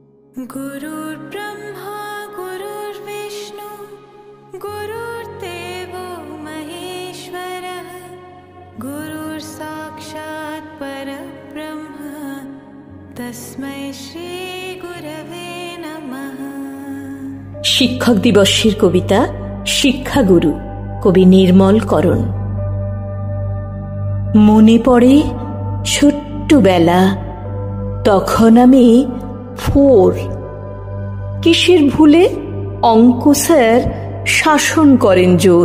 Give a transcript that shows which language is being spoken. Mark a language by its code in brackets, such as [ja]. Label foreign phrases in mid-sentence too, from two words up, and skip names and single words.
[sa] गुरुर्ब्रह्मा गुरुर्विष्णु गुरुर्देवो महेश्वरः गुरुर्साक्षात् परब्रह्म तस्मै श्री गुरवे नमः। শিক্ষক দিবসের কবিতা শিক্ষাগুরু, কবি নির্মলকরণ। [bn] মনে পড়ে ছোট্টবেলা, তখন আমি 4। কিসের ভুলে অঙ্ক স্যার শাসন করেন জোর।